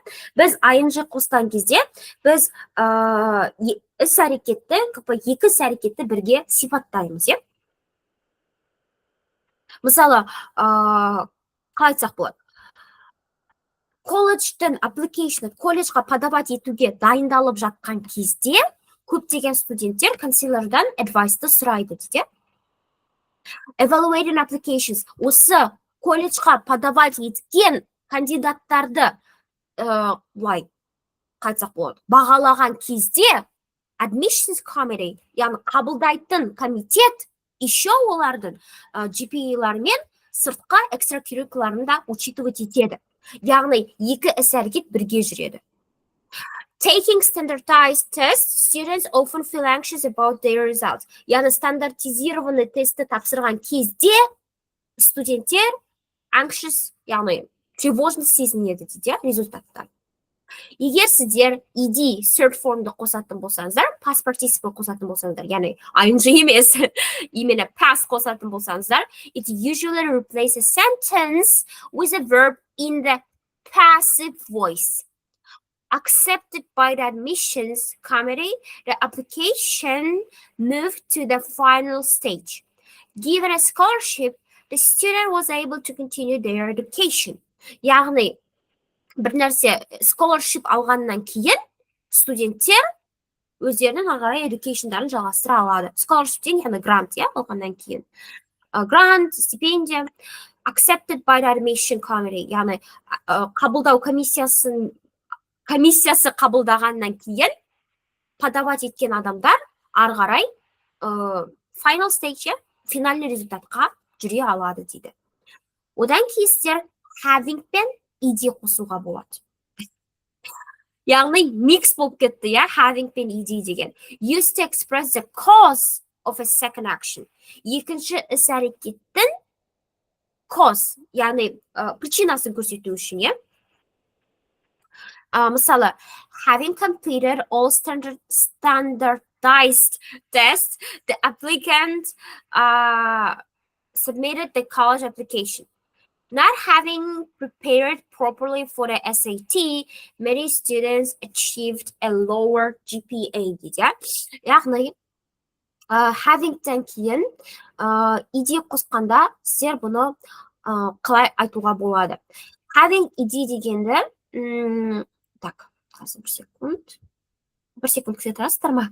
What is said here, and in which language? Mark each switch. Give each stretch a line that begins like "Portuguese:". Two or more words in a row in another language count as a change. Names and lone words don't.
Kazakh: Біз ing қосқан кезде, біз іс-әрекетті, екі іс-әрекетті бірге сипаттаймыз, я? Мысалы, қалай айтсақ болады? Колледжден application, колледжға подавать етуге дайындалып жатқан кезде, көптеген студенттер консилердан advice-ты сұрайды, дейді.
English: Evaluating applications,
Kazakh: осы колледжға подавать еткен кандидаттарды қайтсақ болады, бағалаған кезде
English: admissions committee,
Kazakh: яғни қабылдайтын комитет еще олардың GPA-лармен сыртқа экстракуррикуларын да учитывать етеді. Яғни екі іс-әрекет бірге жүреді.
English: Taking standardized tests, students often feel anxious about their results.
Kazakh: Яғни стандартизированный тестті тапсырған кезде студенттер anxious, яғни тревожность сезінеді дейді, результаттан. Егер сіздер ed, third formды қосатын болсаңыздар,
English: past participle
Kazakh: қосатын болсаңыздар, яғни ing емес, именно past қосатын болсаңыздар,
English: it usually replaces sentence with a verb in the passive voice. Accepted by the admissions committee, the application moved to the final stage. Given a scholarship, the student was able to continue their education.
Kazakh: Яғни, бір нәрсе scholarship алғаннан кейін студенттер өздерінің ағарай educationдарын жалғастыра алады. Scholarship деген яғни грант, я, алғаннан кейін. Грант, стипендия,
English: accepted by the admission committee,
Kazakh: яғни қабылдау комиссиясы қабылдағаннан кейін подавать еткен адамдар ары қарай
English: final stage,
Kazakh: финальный результатқа жүре алады дейді. Одан кейін сіздер having пен ed қосуға болады. яғни mix болып кетті, иә, having пен ed деген.
English: Used to express the cause of a second action.
Kazakh: Екінші іс-әрекеттің cause, яғни причинасын көрсету үшін, иә. Мысалы,
English: having completed all standardized tests, the applicant submitted the college application. Not having prepared properly for the SAT, many students achieved a lower GPA дейді.
Kazakh: Яғни, having-тен кейін ed қосқанда сіздер бұны қалай айтуға болады? Having ed дегенді, так, қазір бір секунд күте тұрасыздар ма?